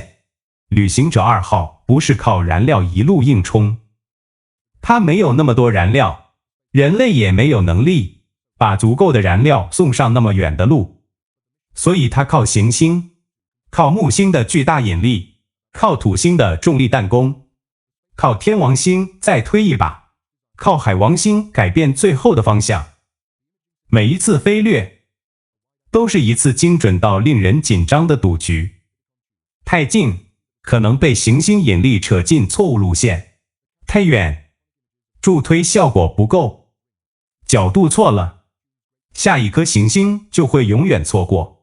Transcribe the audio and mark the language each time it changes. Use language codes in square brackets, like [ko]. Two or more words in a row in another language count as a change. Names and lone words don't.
[zh] 旅行者2號不是靠燃料一路硬衝，它沒有那麼多燃料，人類也沒有能力把足夠的燃料送上那麼遠的路，所以它靠行星，靠木星的巨大引力， 靠土星的重力彈弓，靠天王星再推一把，靠海王星改變最後的方向。每一次飛掠，都是一次精準到令人緊張的賭局。太近，可能被行星引力扯進錯誤路線；太遠，助推效果不夠，角度錯了，下一顆行星就會永遠錯過。